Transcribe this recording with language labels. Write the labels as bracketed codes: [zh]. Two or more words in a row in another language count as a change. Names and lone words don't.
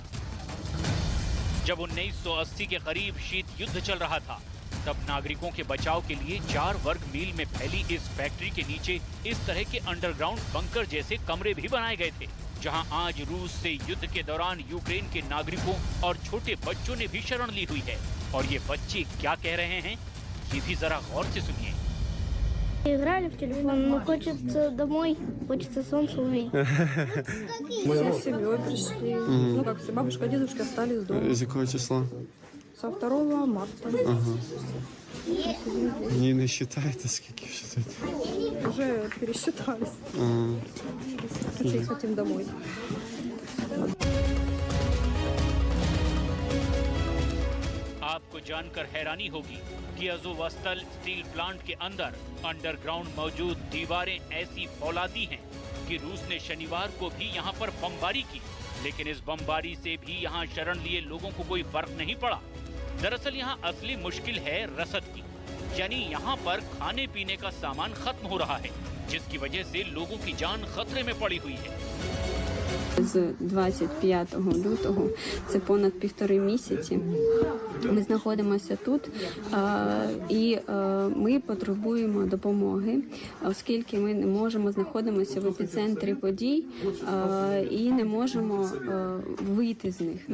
[hi] जब 1980 के करीब शीत युद्ध चल रहा था, तब नागरिकों के बचाव के लिए 4 वर्ग मील में फैली इस फैक्ट्री के नीचे इस तरह के अंडरग्राउंड बंकर जैसे कमरे भी बनाए गए थे, जहां आज रूस से युद्ध के दौरान यूक्रेन के नागरिकों और छोटे बच्चों ने भी शरण ली हुई है। और ये बच्चे क्या कह रहे हैं, ये भी जरा गौर से सुनिए। [ru] Играли в телефон, но хочется домой, хочется солнце увидеть. Мы с семьей пришли. Ну, как все, бабушка, дедушка остались дома. Из какого числа? Со 2 марта. Не считаете, сколько считаете? Уже пересчитались. Очень хотим домой. [hi] आपको जानकर हैरानी होगी कि अज़ोवस्ताल [en] steel plant [hi] के अंदर अंडरग्राउंड मौजूद दीवारें ऐसी फौलादी हैं कि रूस ने शनिवार को भी यहां पर बमबारी की, लेकिन इस बमबारी से भी यहां शरण लिए लोगों को कोई फर्क नहीं पड़ा। दरअसल यहां असली मुश्किल है रसद की, यानी यहां पर खाने पीने का सामान खत्म हो रहा है, जिसकी वजह से लोगों की जान खतरे में पड़ी हुई है। [uk] З 25 лютого, це понад 1,5 місяці, ми знаходимося тут і ми потребуємо допомоги, оскільки ми не можемо знаходимося в епіцентрі подій і не можемо вийти з них.